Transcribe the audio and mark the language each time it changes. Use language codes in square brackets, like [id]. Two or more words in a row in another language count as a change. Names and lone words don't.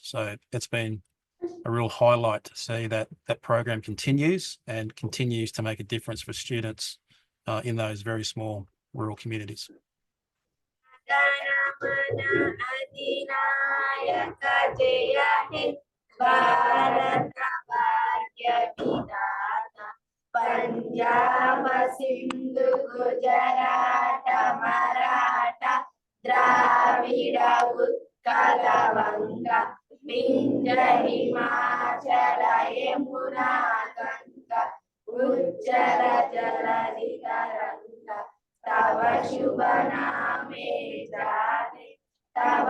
[en] So it's been a real highlight to see that program continues to make a difference for students in those very small rural communities. [bn] পঞ্জাব সিন্ধু গুজরাট মরাঠা দ্রাবিড় উৎকল বঙ্গ বিন্ধ্য হিমাচল যমুনা গঙ্গা উজ্জল জলধি তরঙ্গ তব শুভ নামে জানে তব